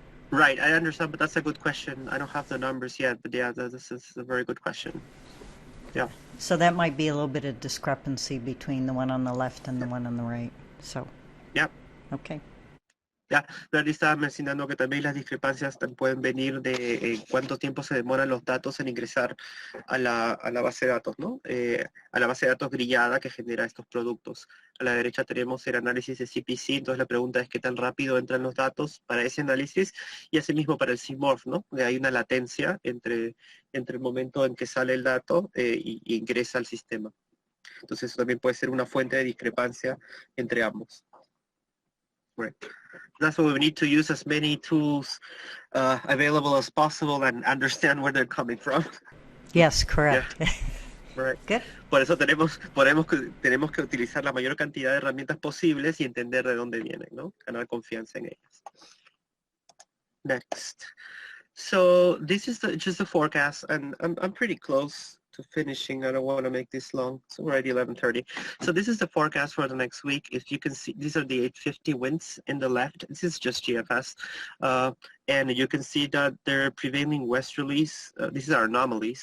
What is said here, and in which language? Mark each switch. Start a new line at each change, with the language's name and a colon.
English: Right, I understand, but that's a good question. I don't have the numbers yet, but yeah, this is a very good question. Yeah. So that might be a little bit of discrepancy between the one on the left and the one on the right. So. Yeah. Okay.
Spanish: Ya, Larry estaba mencionando que también las discrepancias pueden venir de cuánto tiempo se demoran los datos en ingresar a la base de datos, ¿no? A la base de datos grillada que genera estos productos. A la derecha tenemos el análisis de CPC, entonces la pregunta es qué tan rápido entran los datos para ese análisis y asimismo para el CMORPH, ¿no? Hay una latencia entre el momento en que sale el dato y ingresa al sistema. Entonces eso también puede ser una fuente de discrepancia entre ambos.
English: Right. That's why we need to use as many tools available as possible and understand where they're coming from. Yes, correct. Yeah. Right. Good.
Spanish: Por eso tenemos que utilizar la mayor cantidad de herramientas posibles y entender de dónde vienen, ¿no? Ganar confianza en ellas.
English: Next. So this is just the forecast, and I'm pretty close to finishing. I don't want to make this long. It's already 11:30. So this is the forecast for the next week. If you can see, these are the 850 winds in the left. This is just GFS. And you can see that they're prevailing westerlies. These are anomalies.